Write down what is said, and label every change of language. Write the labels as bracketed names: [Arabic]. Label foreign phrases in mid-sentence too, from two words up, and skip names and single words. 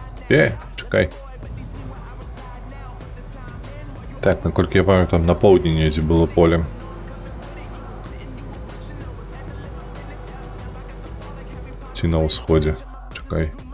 [Belarusian] Чекай. Так, наколькі я пам'ятаю, там на поўдні недзе было поле. Ці на ўсходзе. Чекай.